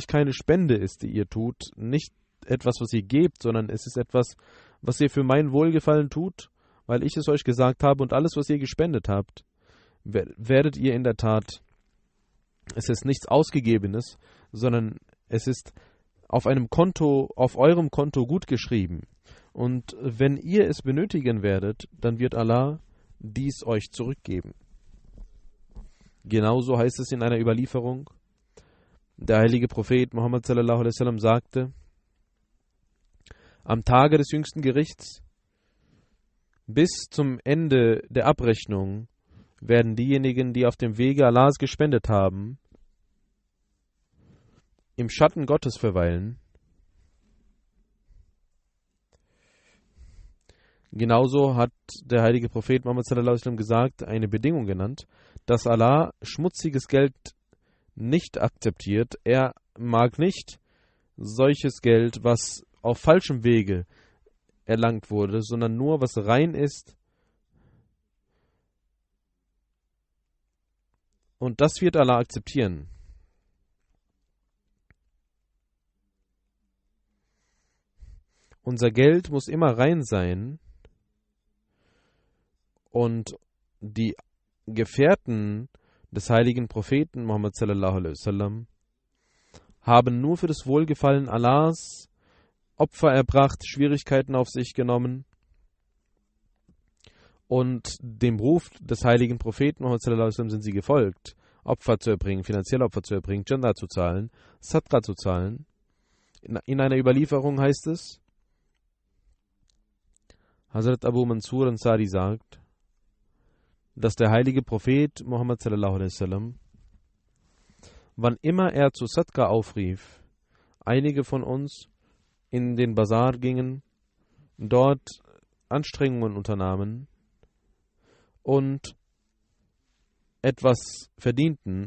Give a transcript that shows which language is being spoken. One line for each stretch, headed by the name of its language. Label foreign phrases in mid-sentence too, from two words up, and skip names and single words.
German: keine Spende ist, die ihr tut, nicht etwas, was ihr gebt, sondern es ist etwas, was ihr für mein Wohlgefallen tut, weil ich es euch gesagt habe, und alles, was ihr gespendet habt, werdet ihr in der Tat, es ist nichts Ausgegebenes, sondern es ist auf einem Konto, auf eurem Konto gut geschrieben. Und wenn ihr es benötigen werdet, dann wird Allah dies euch zurückgeben. Genauso heißt es in einer Überlieferung, der heilige Prophet Muhammad
Arabic: صلى الله عليه وسلم
German: sagte, am Tage des jüngsten Gerichts bis zum Ende der Abrechnung werden diejenigen, die auf dem Wege Allahs gespendet haben, im Schatten Gottes verweilen. Genauso hat der heilige Prophet Muhammad
Arabic: صلى الله عليه وسلم
German: gesagt, eine Bedingung genannt, dass Allah schmutziges Geld nicht akzeptiert. Er mag nicht solches Geld, was auf falschem Wege erlangt wurde, sondern nur was rein ist. Und das wird Allah akzeptieren. Unser Geld muss immer rein sein. Und die Gefährten des heiligen Propheten Muhammad
Arabic: صلى الله عليه وسلم
German: haben nur für das Wohlgefallen Allahs Opfer erbracht, Schwierigkeiten auf sich genommen und dem Ruf des heiligen Propheten Muhammad
Arabic: صلى الله عليه وسلم
German: sind sie gefolgt, Opfer zu erbringen, finanzielle Opfer zu erbringen, Jannah zu zahlen, Sadqa zu zahlen. In einer Überlieferung heißt es, Hazrat Abu Mansur Ansari sagt, dass der heilige Prophet Muhammad
Arabic: صلى الله عليه وسلم,
German: wann immer er zu Sadqa aufrief, einige von uns in den Bazar gingen, dort Anstrengungen unternahmen und etwas verdienten.